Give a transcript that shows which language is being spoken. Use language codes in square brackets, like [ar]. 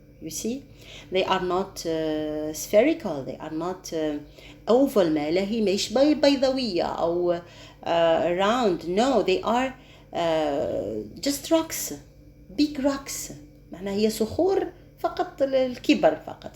[en] You see, they are not spherical, they are not oval. [ar] ما هي مش بيضاوية أو round. [en] No, they are just rocks, big rocks. [ar] معناها هي صخور فقط الكبر فقط.